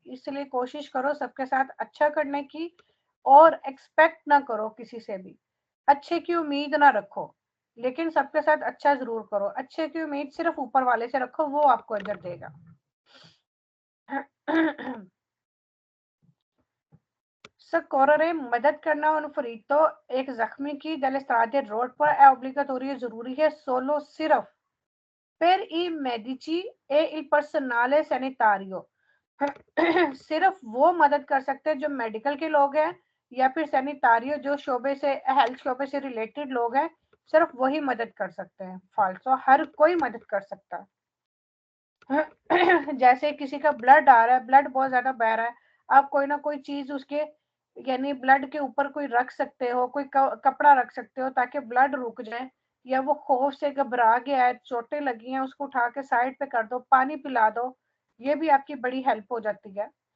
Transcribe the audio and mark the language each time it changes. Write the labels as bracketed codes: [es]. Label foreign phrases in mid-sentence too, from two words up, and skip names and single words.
[hi] इसलिए कोशिश करो सबके साथ अच्छा करने की, और एक्सपेक्ट ना करो किसी से भी, अच्छे की उम्मीद ना रखो, लेकिन सबके साथ अच्छा जरूर करो। अच्छे की उम्मीद सिर्फ ऊपर वाले से रखो, वो आपको अजर देगा। Soccorrere मदद करना [it] un ferito [hi] एक जख्मी की [it] delle strade [hi] road पर [it] è obbligatorio [hi] जरूरी है solo सिर्फ [it] per i medici e il personale sanitario [hi] सिर्फ वो मदद कर सकते हैं जो मेडिकल के लोग हैं या फिर सैनिटारियो जो शोबे से हेल्थ शोबे से रिलेटेड लोग हैं, सिर्फ वही मदद कर सकते हैं। फाल्सो हर कोई मदद कर सकता है। जैसे किसी का ब्लड आ रहा है, ब्लड बहुत ज्यादा बह रहा है, आप कोई ना कोई चीज उसके यानी ब्लड के ऊपर कोई रख सकते हो, कोई कपड़ा रख सकते हो ताकि ब्लड रुक जाए, या वो खौफ से घबरा गया है, चोटें लगी हैं, उसको उठा के साइड पे कर दो, पानी पिला दो, ये भी आपकी बड़ी हेल्प हो जाती है।